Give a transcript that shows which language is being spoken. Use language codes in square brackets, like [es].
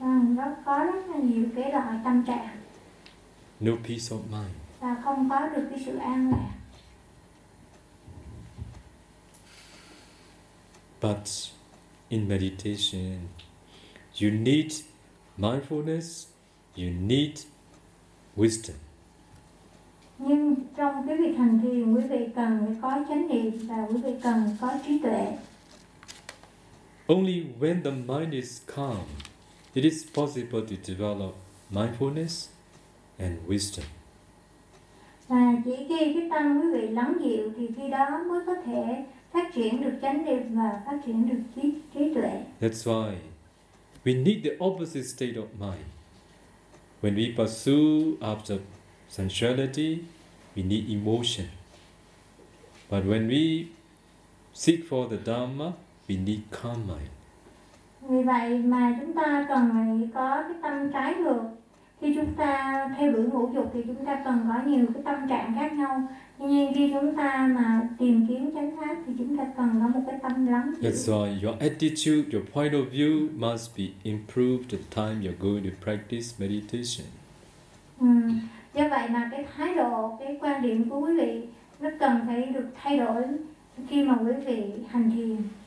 [vi] Nó có rất là nhiều cái loại tâm trạng. [en] No peace of mind. [vi] Và không có được cái sự an lạc. [en] But in meditation, you need mindfulness, you need wisdom. [vi] Nhưng trong cái việc hành thiền, quý vị cần có chánh niệm và quý vị cần có trí tuệ. [en] Only when the mind is calm, it is possible to develop mindfulness and wisdom. [vi] Và chỉ khi cái tâm quý vị lắng dịu thì khi đó mới có thể phát triển được chánh niệm và phát triển được trí tuệ. [en] That's why we need the opposite state of mind. When we pursue after sensuality, we need emotion. But when we seek for the Dharma, we need calm mind. [vi] Vì vậy mà chúng ta cần có cái tâm trái ngược. Khi chúng ta theo đuổi ngũ dục thì chúng ta cần có nhiều cái tâm trạng khác nhau. Nhưng khi chúng ta mà tìm kiếm chánh pháp thì chúng ta cần có một cái tâm lắng dịu. [en] That's why your attitude, your point of view must be improved the time you're going to practice meditation. [vi] Do vậy mà cái thái độ, cái quan điểm của quý vị nó cần phải được thay đổi khi mà quý vị hành thiền.